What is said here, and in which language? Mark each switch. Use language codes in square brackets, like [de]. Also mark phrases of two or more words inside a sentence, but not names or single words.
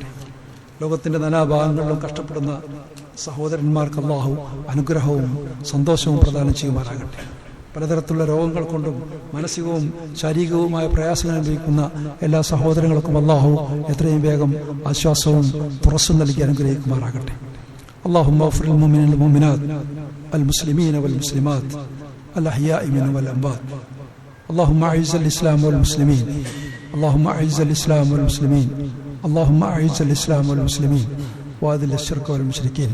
[ml] ലോകത്തിന്റെ നാനാഭാഗങ്ങളിലും കഷ്ടപ്പെടുന്ന സഹോദരന്മാർക്ക് അള്ളാഹു അനുഗ്രഹവും സന്തോഷവും പ്രദാനം ചെയ്യുമാറാകട്ടെ. പലതരത്തിലുള്ള രോഗങ്ങൾ കൊണ്ടും മാനസികവും ശാരീരികവുമായ പ്രയാസങ്ങൾ അനുഭവിക്കുന്ന എല്ലാ സഹോദരങ്ങൾക്കും അള്ളാഹു എത്രയും വേഗം ആശ്വാസവും തുറസ്സും നൽകി അനുഗ്രഹിക്കുമാറാകട്ടെ. [ar] اللهم اغفر للمؤمنين والمؤمنات المسلمين والمسلمات الأحياء منهم والأموات. اللهم أعز الإسلام والمسلمين. اللهم أعز الإسلام والمسلمين. اللهم أعز الإسلام والمسلمين وأذل الشرك والمشركين.